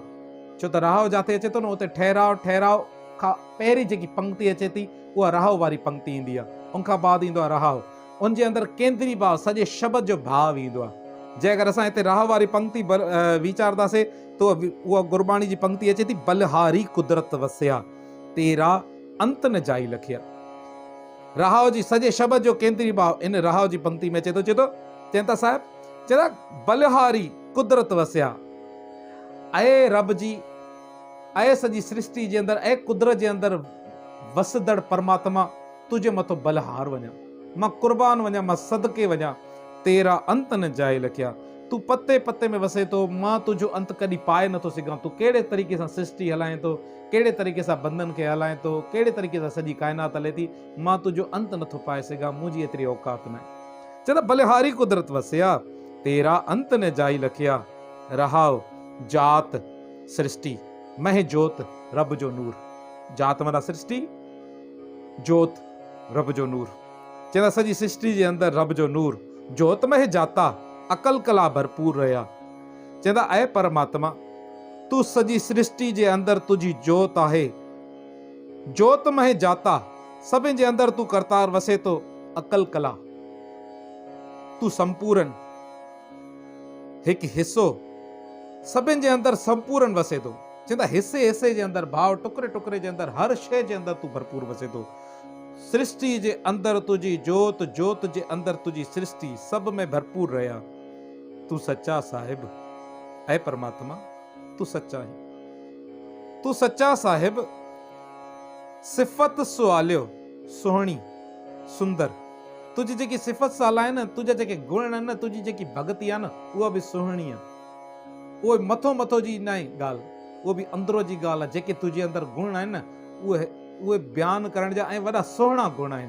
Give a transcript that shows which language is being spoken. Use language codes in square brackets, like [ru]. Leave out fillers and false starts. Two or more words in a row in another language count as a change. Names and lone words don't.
[sd] छो त राह जिते अचे थो न, उते ठहराव खां पहिरीं जेकी पंक्ति अचे थी, उहा राह वारी पंक्ति ईंदी आहे। उनखां बाद ईंदो आहे राह। उनजे अंदरि केंद्री भाव, सॼे शब्द जो भाव ईंदो आहे। जे अगरि असां हिते राह वारी पंक्ति वीचारदासीं, त उहा गुरबाणी जी पंक्ति अचे थी, [pa] ਬਲਿਹਾਰੀ ਕੁਦਰਤਿ ਵਸਿਆ, ਤੇਰਾ ਅੰਤੁ ਨ ਜਾਈ ਲਖਿਆ। [sd] राह जी सॼे शब्द जो केंद्री भाव इन राह जी पंक्ति में अचे थो। चवनि था साहिब, चवंदा [pa] ਬਲਿਹਾਰੀ ਕੁਦਰਤਿ ਵਸਿਆ, [sd] ऐं रब जी, ऐं सॼी सृष्टि जे अंदरि, ऐं कुदरत जे अंदरि वसदड़ परमात्मा, तुंहिंजे मथां बलहार वञा, मां कुर्बान वञा, मां सदके वञा, [pa] ਤੇਰਾ ਅੰਤੁ ਨ ਜਾਏ ਲਖਿਆ। [sd] तू पते पते में वसे थो, मां तुंहिंजो अंत कॾहिं पाए नथो सघां। तू कहिड़े तरीक़े सां सृष्टि हलाए थो, कहिड़े तरीक़े सां बंधन खे हलाए थो, कहिड़े तरीक़े सां सॼी काइनात हले थी, मां तुंहिंजो अंत नथो पाए सघां। मुंहिंजी एतिरी औकात न आहे। चवंदा [pa] ਬਲਿਹਾਰੀ ਕੁਦਰਤਿ ਵਸਿਆ, ਤੇਰਾ ਅੰਤੁ ਨ ਜਾਈ ਲਖਿਆ। [sd] रहाव जात सृष्टि, मह जोत रब जो नूर। जात माना सृष्टि, जोत रब जो नूर। चवंदा सॼी सृष्टि जे अंदरि रब जो नूर, [pa] ਜੋਤਿ ਮਹਿ ਜਾਤਾ, ਅਕਲ ਕਲਾ ਭਰਪੂਰਿ ਰਹਿਆ। [sd] चवंदा ऐं परमात्मा, तू सॼी सृष्टि जे अंदरि तुंहिंजी जोत आहे। [pa] ਜੋਤਿ ਮਹਿ ਜਾਤਾ, [sd] सभिनि जे अंदरि तू करतार वसे थो। [pa] ਅਕਲ ਕਲਾ, [sd] तू संपूर्ण, हिकु हिसो, सभिनि जे अंदरि संपूर्ण वसे थो। चवंदा हिसे हिसे जे अंदरि, भाव टुकड़े टुकड़े जे अंदरि, हर शइ जे अंदरि तू भरपूर वसे थो। सृष्टि जे अंदरि तुंहिंजी जोत, जोत जे अंदरि तुंहिंजी सृष्टि, [pa] ਸਭ ਮੈ ਭਰਪੂਰਿ ਰਹਿਆ। ਤੂ ਸਚਾ ਸਾਹਿਬੁ, [hi] ऐ परमात्मा तू सच्चा है, [pa] ਤੂ ਸਚਾ ਸਾਹਿਬੁ। ਸਿਫਤ ਸੁਆਲਿਓ ਸੁਹਣੀ ਸੁੰਦਰ, [sd] तुझी जेकी सिफ़त साला आहे न, तुझा जेके गुण आहिनि न, तुझी जेकी भगती आहे न, उहा बि सुहिणी आहे। उहो मथो मथो जी न आहे ॻाल्हि, उहो बि अंदरो जी ॻाल्हि आहे। जेके तुंहिंजे अंदरि गुण आहिनि न, उहे बयानु करण जा ऐं वॾा सुहिणा गुण आहिनि।